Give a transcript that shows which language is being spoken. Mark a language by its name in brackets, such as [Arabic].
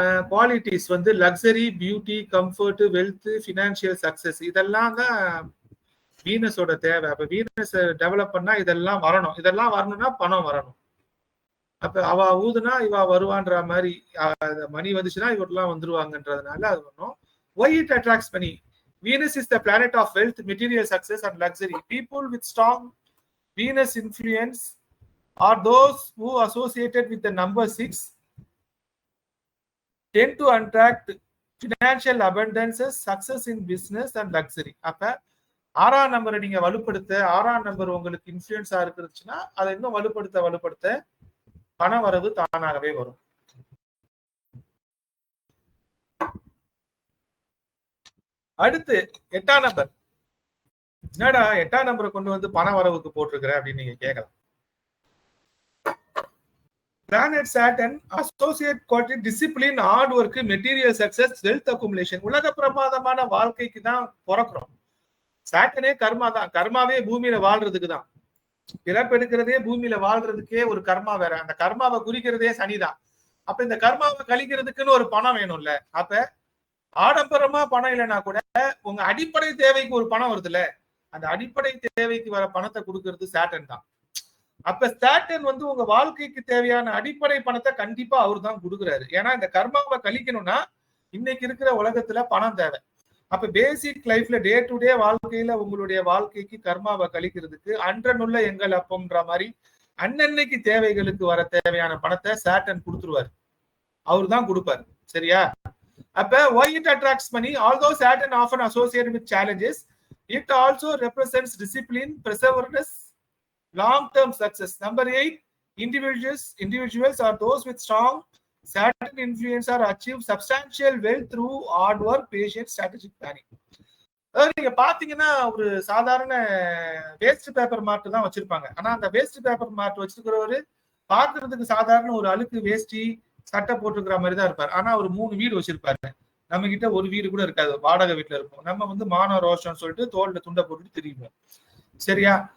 [Tamil] Qualities வந்து luxury, beauty, comfort, wealth, financial success, இதெல்லாம் தான் வீனஸோட தேவை. அப்ப வீனஸ் டெவலப் பண்ணா இதெல்லாம் வரணும். இதெல்லாம் வரணும்னா பணம் வரணும். அப்ப அவ ஊதுனா இவ வருவான்ற மாதிரி, மணி வந்துச்சுன்னா இவரெல்லாம் வந்துருவாங்கன்றதுனால அது வரணும். [English] Why it attracts money? Venus is the planet of wealth, material success and luxury. People with strong Venus influence are those who associated with the number 6 tend to attract financial abundances, success in business and luxury. [Tamil] அப்ப 6ஆம் நம்பரை நீங்க வலுப்படுத்த, 6ஆம் number உங்களுக்கு influenza இருக்குதுன்னா அதை இன்னும் வலுப்படுத்த பண வரவு தானாகவே வரும். அடுத்து 8ஆம் நம்பர். என்னடா 8ஆம் நம்பரை கொண்டு வந்து பண வரவுக்கு போட்டிருக்கிற அப்படின்னு நீங்க கேட்கலாம். [English] Planet Saturn associate quality, discipline, hard work, material success, wealth accumulation. [Tamil] உலக பிரமாதமான வாழ்க்கைக்கு தான் பிறக்கிறோம். சாட்டனே கர்மா தான். கர்மாவே பூமியில வாழ்றதுக்கு தான். பிறப்பெடுக்கிறதே பூமியில வாழ்றதுக்கே ஒரு கர்மா வேற. அந்த கர்மாவை குறிக்கிறதே சனிதான். அப்ப இந்த கர்மாவை கழிக்கிறதுக்குன்னு ஒரு பணம் வேணும்ல. அப்ப ஆடம்பரமா பணம் இல்லைன்னா கூட உங்க அடிப்படை தேவைக்கு ஒரு பணம் வருதுல்ல, அந்த அடிப்படை தேவைக்கு வர பணத்தை கொடுக்கறது சாட்டன் தான். அப்ப சாட்டன் வந்து உங்க வாழ்க்கைக்கு தேவையான அடிப்படை பணத்தை கண்டிப்பா அவர் தான் கொடுக்குறாரு. ஏன்னா இந்த கர்மாவை கழிக்கணும்னா இன்னைக்கு இருக்கிற உலகத்துல பணம் தேவை. அப்ப பேசிக் லைஃப்ல டே டு டே வாழ்க்கையில உங்களுடைய வாழ்க்கைக்கு கர்மாவை கழிக்கிறதுக்கு அன்றனுள்ள எங்கள் அப்பம்ன்ற மாதிரி அன்னன்னைக்கு தேவைகளுக்கு வர தேவையான பணத்தை சாட்டன் கொடுத்துருவாரு. அவர் தான் கொடுப்பாரு. சரியா? அப்ப [English] why it attracts money? Although Saturn often associated with challenges, it also represents discipline, perseverance, long-term success. Number 8, individuals are those with strong Saturn influence are achieve substantial wealth through hard work, patience, strategic planning. [Tamil] நீங்க பாத்தீங்கன்னா ஒரு சாதாரண waste paper மார்ட் தான் வச்சிருப்பாங்க. ஆனா அந்த waste paper மார்ட் வச்சிருக்கிறவரு பாக்குறதுக்கு சாதாரண ஒரு அழுக்கு வேஷ்டி சட்டை போட்டுக்கிற மாதிரி தான் இருப்பாரு. ஆனா ஒரு 3 வீடு வச்சிருப்பாரு. நம்ம கிட்ட ஒரு வீடு கூட இருக்காது, வாடகை வீட்டுல இருப்போம். நம்ம வந்து மான ரோஷம் சொல்லிட்டு தோல்ல துண்டை போட்டுட்டு திரிவோம். சரியா?